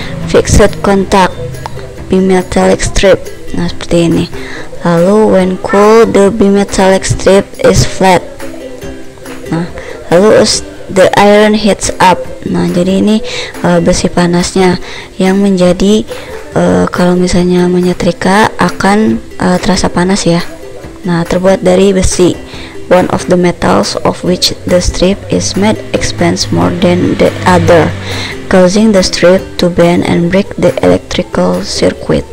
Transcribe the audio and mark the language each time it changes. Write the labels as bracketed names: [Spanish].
[English] Fixed contact, bimetallic strip. [Indonesian] Nah, seperti ini. Lalu [English] when cool, the bimetallic strip is flat. [Indonesian] Nah, lalu [English] the iron heats up. [Indonesian] Nah, jadi ini besi panasnya yang menjadi kalau misalnya menyetrika akan terasa panas ya. Nah, terbuat dari besi. [English] One of the metals of which the strip is made expands more than the other, causing the strip to bend and break the electrical circuit.